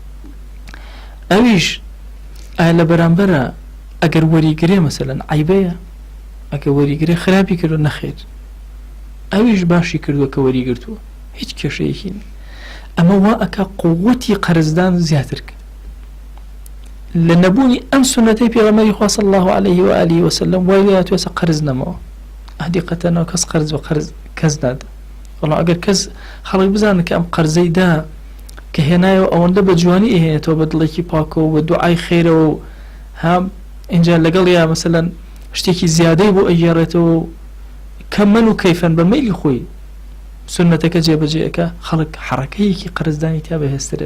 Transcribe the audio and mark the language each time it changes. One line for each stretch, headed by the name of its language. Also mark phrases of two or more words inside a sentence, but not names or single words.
Central Kurdish: ئەویش ئایا لە بەرامبەرە ئەگەر وەریگرێ مەسەلەن عیبەیە؟ ئەگەر وەریگرێ خراپی کردو نەخێر، ئەویش باشی کردووە کە وەریگرتووە، هیچ کێشەیەکی نیە. ئەمە وا ئەکا قووەتی قەرزدان زیاتر کرد لە نەبوونی ئەم سنەتەی پێغەمبەری خوا
Arabic: صلی الله عليه وآله وسلم.
Central Kurdish: وای لێ هاتووە قەرز نەمەوە، حەقیقەتەنەوە کەس قەرز بە قەرز کەس نادا. وەڵام ئەگەر کەس خەڵک بزانن کە ئەم قەرزەی دا کە هێنایەوە ئەوەندە بە جوانی ئێهێنێتەوە بە دڵێکی پاکەوە بە دوعای خێرەوە و هام اینجا لەگەڵ یا مەسەلەن شتێکی زیادەی بۆ ئەگێڕێتەوە کەمەن و کەیفەن بە مەیلی خۆی سنەتەکە جێبەجێەکە، خەڵک حەرەکەیەکی قەرزدانی تا بەهێزترێ.